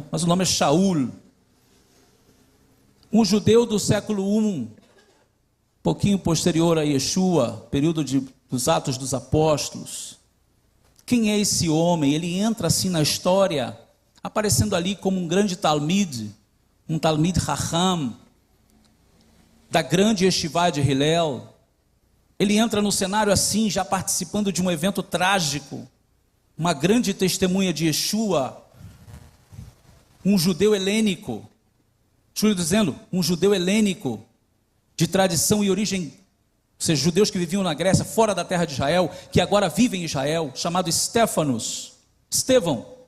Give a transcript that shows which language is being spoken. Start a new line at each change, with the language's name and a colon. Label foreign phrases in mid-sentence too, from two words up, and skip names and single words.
Portuguese: Mas o nome é Shaul. Um judeu do século I, pouquinho posterior a Yeshua, período dos Atos dos Apóstolos. Quem é esse homem? Ele entra assim na história, aparecendo ali como um grande talmid, um
Hebrew: תלמיד רחם,
Portuguese: da grande Yeshivá de Hillel. Ele entra no cenário assim, já participando de um evento trágico, uma grande testemunha de Yeshua, um judeu helênico, estou dizendo, um judeu helênico, de tradição e origem, ou seja, judeus que viviam na Grécia, fora da terra de Israel, que agora vivem em Israel, chamado Estevão,